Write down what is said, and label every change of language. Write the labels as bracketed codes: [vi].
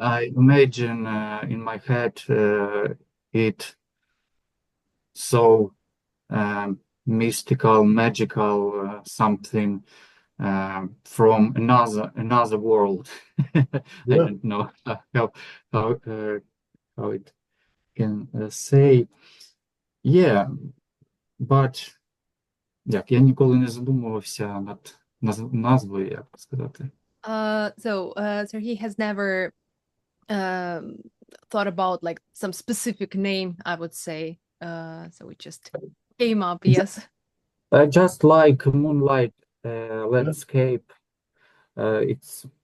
[en] I imagine in my head it so mystical, magical, something from another world. I yeah. don't know how how it can say. Yeah, but [uk] як я ніколи не задумувався над назвою, як сказати. [en] So he has never um thought about like some specific name, I would say. So it just came up, yes. I just like moonlight Yeah. landscape. It's so